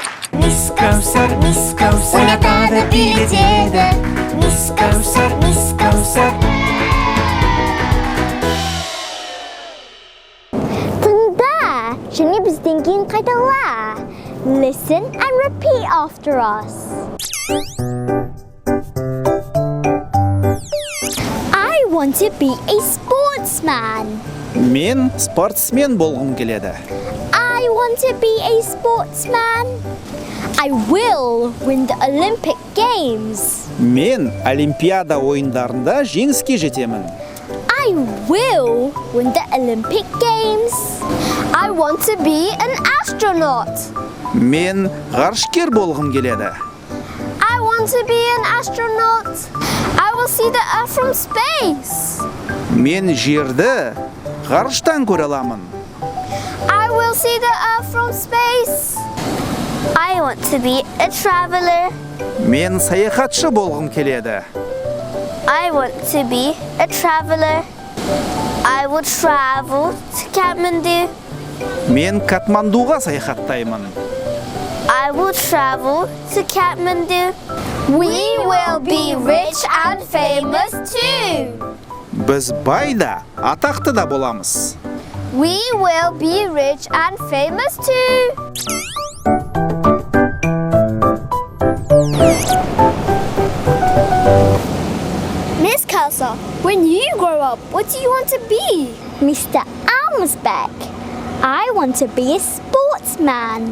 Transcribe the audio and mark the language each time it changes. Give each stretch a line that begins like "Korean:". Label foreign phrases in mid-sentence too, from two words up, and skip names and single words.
Kazakh: Mis kausar oynatады, билетеді. Mis kausar. Тыңда, және бізден кейін қайтала.
English: Listen and repeat after us. I want to be a sportsman.
Kazakh: Мен спортсмен болғым келеді.
English: I want to be a sportsman. I will win the Olympic Games.
Kazakh: Мен Олимпиада ойындарында жеңіске жетемін.
English: I will win the Olympic Games. I want to be an astronaut.
Kazakh: Мен ғарышкер болғым келеді.
English: I want to be an astronaut. I will see the Earth from space.
Kazakh: Мен жерді ғарыштан көре аламын.
English: I will see the Earth from space. I want to be a traveler.
Kazakh: Мен саяхатшы болғым келеді.
English: I want to be a traveler. I will travel to Kathmandu.
Kazakh: Мен Катмандуға саяхаттаймын.
English: I will travel to Kathmandu. We will be rich and famous too.
Kazakh: Біз бай да, атақты да боламыз.
English: We will be rich and famous too. Miss Kelsa, when you grow up, what do you want to be? Mr. Almsbeck. I want to be a sportsman.